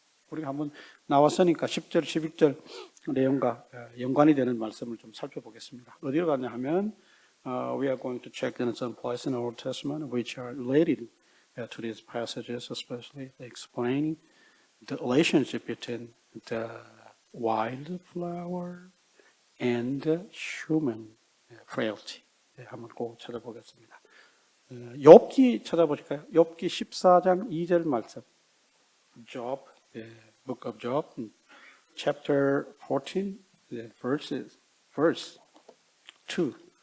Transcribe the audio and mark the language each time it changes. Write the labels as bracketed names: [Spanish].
[Korean] 우리가 한번 나왔으니까 10절, 11절 내용과 연관이 되는 말씀을 좀 살펴보겠습니다. 어디로 가냐 하면 [English] we are going to check in some places in the Old Testament which are related to these passages, especially explaining the relationship between the wildflower and human frailty. [Korean] 한번 꼭 찾아보겠습니다. 욥기 찾아보실까요? 욥기 14장 2절 말씀. [English] Job, Book of Job, chapter 14, verse 2.